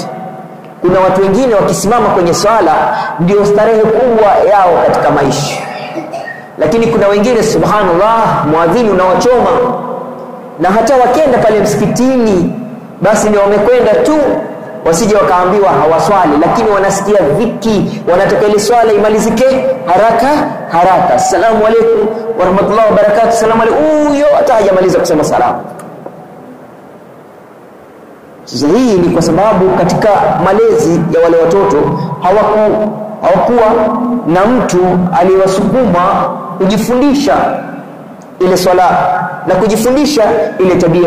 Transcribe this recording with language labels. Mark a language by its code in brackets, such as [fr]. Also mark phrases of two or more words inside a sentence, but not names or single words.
[sw] Kuna watu wengine wakisimama kwenye swala ndio starehe kubwa yao katika maisha, lakini kuna wengine subhanallah, muadhini unawachoma, na hata wakenda pale msikitini basi ni wamekwenda tu, wasije wakaambiwa hawaswali, lakini wanasikia dhiki, wanataka ile swala imalizike haraka. [ar] السلام عليكم ورحمة الله وبركاته السلام عليكم, [sw] huyo hata hajamaliza kusema salamu. Sasa hii ni kwa sababu katika malezi ya wale watoto hawakuwa na mtu aliyewasukuma kujifundisha ile swala na kujifundisha ile tabia.